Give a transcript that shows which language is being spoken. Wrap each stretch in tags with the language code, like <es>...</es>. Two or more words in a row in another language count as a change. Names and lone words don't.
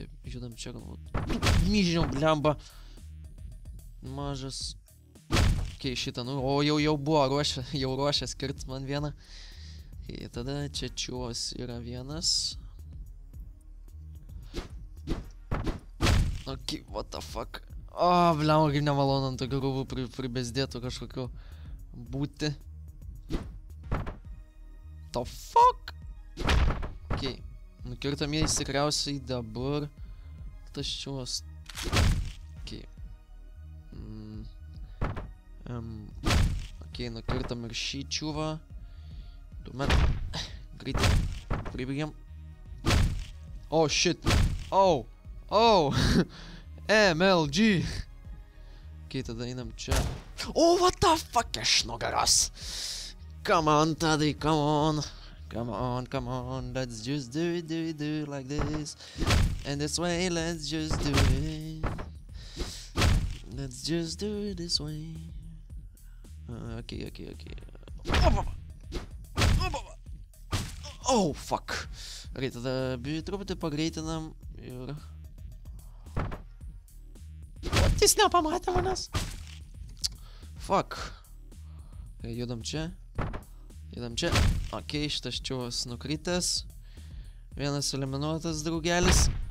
<lt>Judam čia galbūt. Myžiniau, blemba. Mažas. Okei, šitą, jau buvo ruošęs kirt man vieną. Okei, tada čia čiuos yra vienas. Okei,</lt> <en>what the fuck.</en> <lt>Blemba, kaip nemalonu ant tokių rūbų pribezdėtų kažkokiu būti.</lt> <en>The fuck?</en> <lt>Okei, nukirtamieji tikriausiai dabar. Tas čiuos. Okei. Okei, nukirtam ir šį čiuvą. Tuomet greitai pribėgiam.</lt> <en>Shit. MLG.</en> <lt>Okei, tada einam čia.</lt> <en>What the fuck,</en> <lt>iš nugaros.</lt> <en>Come on, Tadai, come on. Let's just do it like this. And this way, let's just do it. Let's just do it this way. Okay. Fuck.</en> <lt>Gerai, tada truputį pagreitinam ir... Jis nepamatė manęs. Fuck. Judam čia. Okei, šitas čiuvas nukritęs. Vienas eliminuotas draugelis.</lt>